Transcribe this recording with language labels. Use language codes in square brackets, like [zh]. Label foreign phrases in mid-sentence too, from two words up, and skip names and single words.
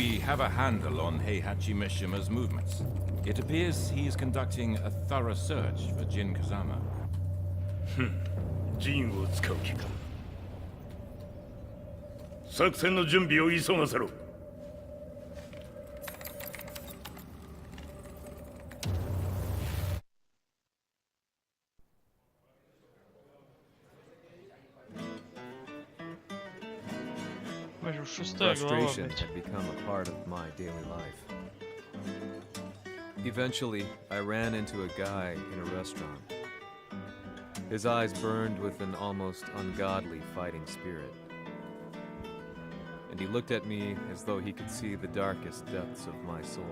[en] have a handle on Heihachi Mishima's movements. It appears he is conducting a thorough search for Jin Kazama. [ja] ジンを使う気か。作戦の準備を急がせろ。 [ru] Ой, шестая глава, [en] Frustration [ru] блядь. [en] had become a part of my daily life. Eventually, I ran into a guy in a restaurant. His eyes burned with an almost ungodly fighting spirit. And he looked at me as though he could see the darkest depths of my soul.